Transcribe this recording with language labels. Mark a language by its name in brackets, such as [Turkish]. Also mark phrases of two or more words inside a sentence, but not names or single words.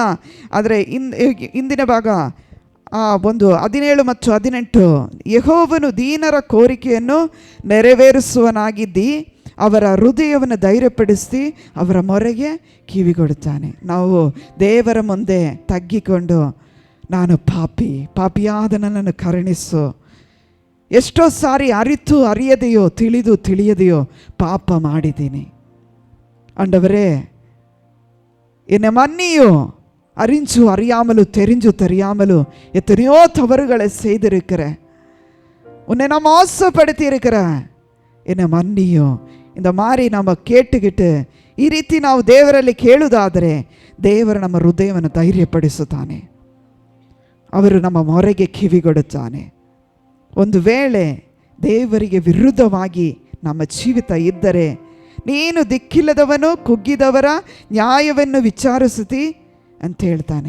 [Kannada] ಆದರೆ ಇಂದಿನ ಭಾಗ ಒಂದು 17 ಮತ್ತು 18, ಯೆಹೋವನು ದೀನರ ಕೋರಿಕೆಯನ್ನು ನೆರವೇರಿಸುವನಾಗಿದ್ದಿ, ಅವರ ಹೃದಯವನ್ನು ಧೈರ್ಯಪಡಿಸಿ ಅವರ ಮೊರೆಗೆ ಕಿವಿಗೊಡುತ್ತಾನೆ. ನಾವು ದೇವರ ಮುಂದೆ ತಗ್ಗಿಕೊಂಡು, ನಾನು ಪಾಪಿಯಾದ ನನ್ನನ್ನು ಕರುಣಿಸು. ಎಷ್ಟೋ ಸಾರಿ ಅರಿತು ಅರಿಯದೆಯೋ ತಿಳಿದು ತಿಳಿಯದೆಯೋ ಪಾಪ ಮಾಡಿದ್ದೀನಿ ಆண்டவரே, [Tamil] என்னை மன்னியும். அறிஞ்சு அறியாமலும் தெரிஞ்சு தெரியாமலும் எத்தனையோ தவறுகளை செய்திருக்கிறேன். உன்னை நான் மோசப்படுத்தி இருக்கிறேன், என்னை மன்னியும். இந்த மாதிரி நம்ம [Kannada] ಕೇಟುಗಿಟ್ಟು ಈ ರೀತಿ ನಾವು ದೇವರಲ್ಲಿ ಕೇಳುವುದಾದರೆ ದೇವರು ನಮ್ಮ ಹೃದಯವನ್ನು ಧೈರ್ಯಪಡಿಸುತ್ತಾನೆ, ಅವರು ನಮ್ಮ ಮೊರೆಗೆ ಕಿವಿಗೊಡುತ್ತಾನೆ. ಒಂದು ವೇಳೆ ದೇವರಿಗೆ ವಿರುದ್ಧವಾಗಿ ನಮ್ಮ ಜೀವಿತ ಇದ್ದರೆ, ನೀನು ದಿಕ್ಕಿಲ್ಲದವನು ಕುಗ್ಗಿದವರ ನ್ಯಾಯವನ್ನು ವಿಚಾರಿಸುತ್ತಿ ಅಂತ ಹೇಳ್ತಾನೆ.